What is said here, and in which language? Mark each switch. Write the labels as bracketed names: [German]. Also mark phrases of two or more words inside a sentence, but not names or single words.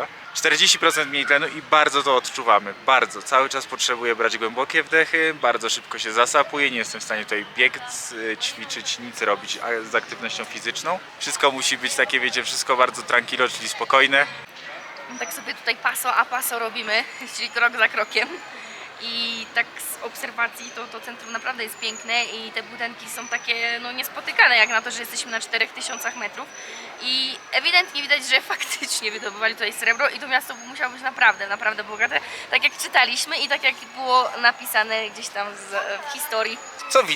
[Polish] 40% mniej tlenu i bardzo to odczuwamy, bardzo. Cały czas potrzebuję brać głębokie wdechy, bardzo szybko się zasapuję, nie jestem w stanie tutaj biec, ćwiczyć, nic robić z aktywnością fizyczną. Wszystko musi być takie, wiecie, wszystko bardzo tranquilo, czyli spokojne. Tak sobie tutaj [Spanish] paso a paso [Polish] robimy, czyli krok za krokiem. I tak z obserwacji to centrum naprawdę jest piękne i te budynki są takie no, niespotykane jak na to, że jesteśmy na 4000 metrów i ewidentnie widać, że faktycznie wydobywali tutaj srebro i to miasto musiało być naprawdę bogate, tak jak czytaliśmy i tak jak było napisane gdzieś tam w historii.